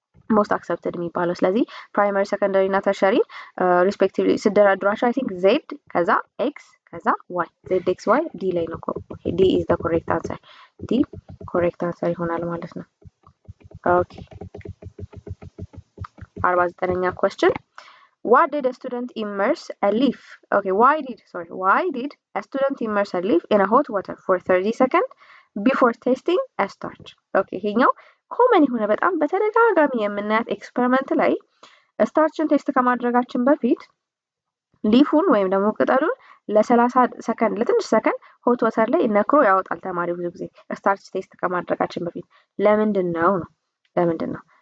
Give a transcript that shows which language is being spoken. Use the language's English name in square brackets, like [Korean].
[English] most accepted [Amharic] የሚባለው። ስለዚህ ፕራይመሪ ሰከንደሪ እና ተርሸሪ ሪስፔክቲቭሊ ሲደራድሯቸው [English] አይ ቲንክ [Amharic] ዜድ ከዛ ኤክስ ከዛ ዋይ ዜድ ኤክስ ዋይ ዲ ላይ ነው። [English] ኦኬ ዲ ኢዝ ዘ ኮሬክት አንሰር። [Amharic] ዲ ኮሬክት አንሰር ይሆናል ማለት ነው። ኦኬ 49ኛ question [English] What did a student immerse a leaf? Okay, why did a student immerse a leaf in a hot water for 30 seconds before tasting a starch? [Amharic] Okay, ይሄኛው ኮመን የሆነ በጣም በተደጋጋሚ የምናያት ኤክስፐሪመንት ላይ ስታርችን ቴስት ከማድረጋችን በፊት ሊፉን ወይም ደግሞ ቅጠሉን ለ30 ሰከንድ ለትንሽ ሰከንድ ሆት ዋተር ላይ ነክሮ ያወጣል ተማሪ ብዙ ጊዜ ስታርች ቴስት ከማድረጋችን በፊት። ለምንድን ነው?